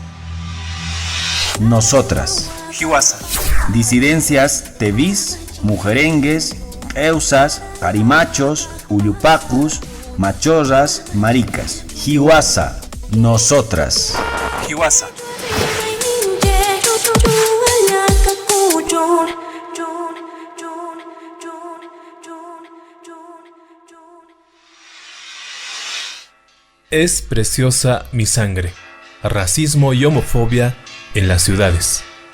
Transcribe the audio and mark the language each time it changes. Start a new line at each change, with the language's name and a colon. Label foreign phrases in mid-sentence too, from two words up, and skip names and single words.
Spanish: Nosotras.
Chiquitano: Hiwasa.
Spanish: Disidencias tevis, mujerengues, eusas, carimachos, uyupacus, machorras, maricas.
Chiquitano: Hiwasa. Nosotras. Hiwasa.
Spanish: Es preciosa mi sangre. Racismo y homofobia en las ciudades.